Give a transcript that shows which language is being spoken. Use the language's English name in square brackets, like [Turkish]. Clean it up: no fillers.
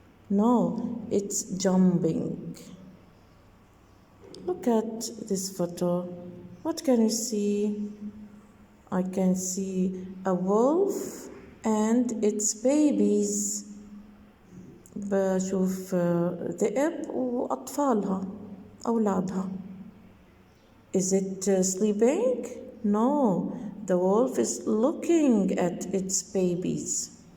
[English] No, it's jumping. Look at this photo. What can you see? I can see a wolf and its babies. [Arabic] بشوف ذئب وأطفالها أولادها. [English] Is it sleeping? No, the wolf is looking at its babies.